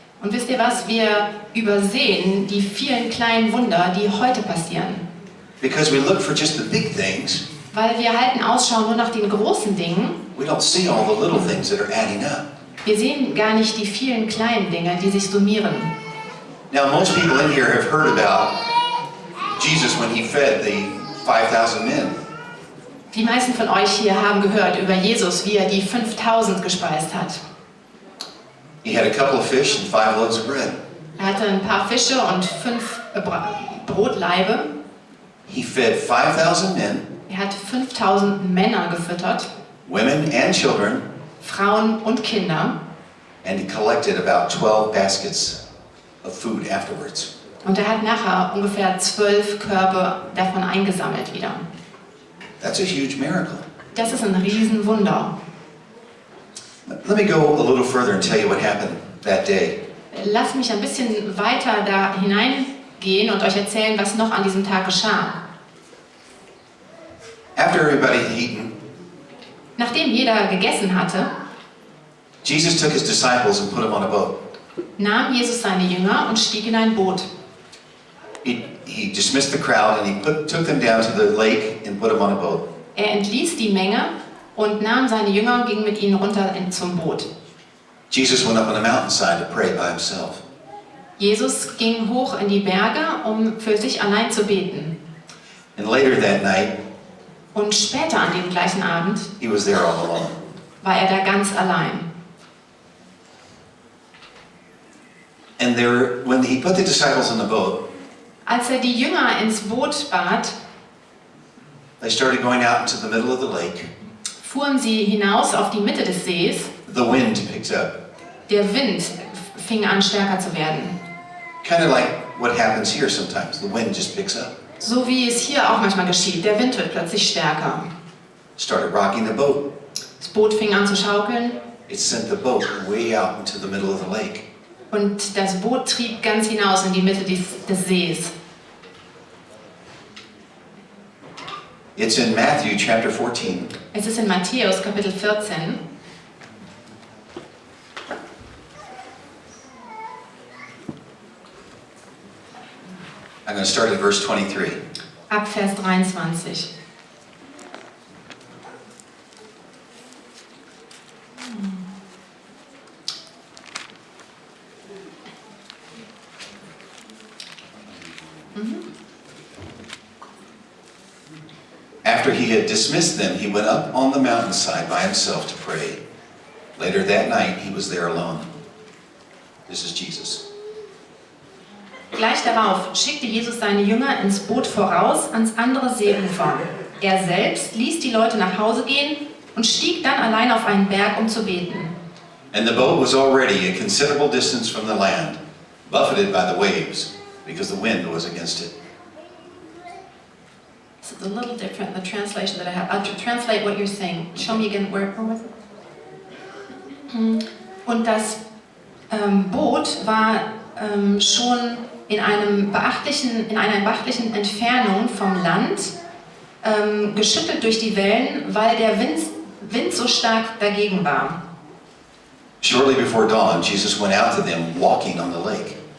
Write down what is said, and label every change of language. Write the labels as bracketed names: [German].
[German] Und wisst ihr was? Wir übersehen die vielen kleinen Wunder, die heute passieren. [English] Because we look for just the big things, [German] Weil wir halten Ausschau nur nach den großen Dingen. [English] we don't see all the little things that are adding up. [German] Wir sehen gar nicht die vielen kleinen Dinge, die sich summieren. [English] Now, most people in here have heard about Jesus when he fed the 5,000 men. [German] Die meisten von euch hier haben gehört über Jesus, wie er die 5000 gespeist hat. [English] He had a couple of fish and 5 loaves of bread. [German] Er hatte ein paar Fische und 5 Brotlaibe. [English] He fed 5,000 men, [German] Er hat 5000 Männer gefüttert, [English] women and children, [German] Frauen und Kinder. [English] and he collected about 12 baskets of food afterwards. [German] Und er hat nachher ungefähr 12 Körbe davon eingesammelt wieder. [English] That's a huge miracle. [German] Das ist ein Riesenwunder. [English] Let me go a little further and tell you what happened that day. [German] Lasst mich ein bisschen weiter da hineingehen und euch erzählen, was noch an diesem Tag geschah. [English] After everybody had eaten, [German] Nachdem jeder gegessen hatte, [English] Jesus took his disciples and put them on a boat. [German] nahm Jesus seine Jünger und stieg in ein Boot. [English] He dismissed the crowd and he took them down to the lake and put them on a boat. [German] Er entließ die Menge und nahm seine Jünger und ging mit ihnen runter zum Boot. [English] Jesus went up on the mountainside to pray by himself. [German] Jesus ging hoch in die Berge, um für sich allein zu beten. [English] And later that night, [German] Und später an dem gleichen Abend [English] he was there all alone. [German] war er da ganz allein. [English] And when he put the disciples in the boat, [German] Als er die Jünger ins Boot bat, [English] they started going out into the middle of the lake. [German] fuhren sie hinaus auf die Mitte des Sees. [English] The wind picks up. [German] Der Wind fing an stärker zu werden. [English] Kind of like what happens here sometimes. The wind just picks up. [German] So wie es hier auch manchmal geschieht. Der Wind wird plötzlich stärker. [English] Started rocking the boat. [German] Das Boot fing an zu schaukeln [English] It sent the boat way out into the middle of the lake. [German] und das Boot trieb ganz hinaus in die Mitte des Sees. [English] It's in Matthew chapter 14. [German] Es ist in Matthäus Kapitel 14. [English] I'm going to start at verse 23. [German] Ab Vers 23. [English] After he had dismissed them, he went up on the mountainside by himself to pray. Later that night, he was there alone. This is Jesus. [German] Gleich darauf schickte Jesus seine Jünger ins Boot voraus ans andere Seeufer. Er selbst ließ die Leute nach Hause gehen und stieg dann allein auf einen Berg, um zu beten. [English] And the boat was already a considerable distance from the land, buffeted by the waves, because the wind was against it. This is a little different, the translation that I have. I'll translate what you're saying. Show me again, where was it? [German] Und das Boot war schon in einer beachtlichen Entfernung vom Land, geschüttelt durch die Wellen, weil der Wind so stark dagegen war. [English] Shortly before dawn, Jesus went out to them walking on the lake.